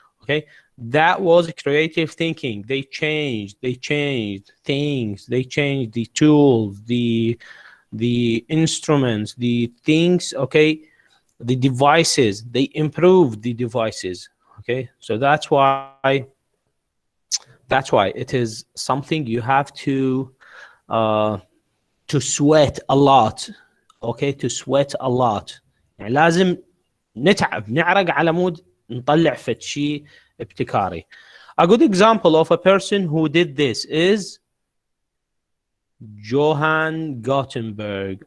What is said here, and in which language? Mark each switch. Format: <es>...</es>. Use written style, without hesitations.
<en>Okay, that was creative thinking. They changed things, they changed the tools, the instruments, the things, okay, the devices, they improved the devices. Okay, so that's why it is something you have to sweat a lot. Okay, to sweat a lot.</en> <ar>يعني لازم نتعب، نعرق على مود نطلع فد شيء ابتكاري.</ar> <en>A good example of a person who did this is Johann Gutenberg.</en>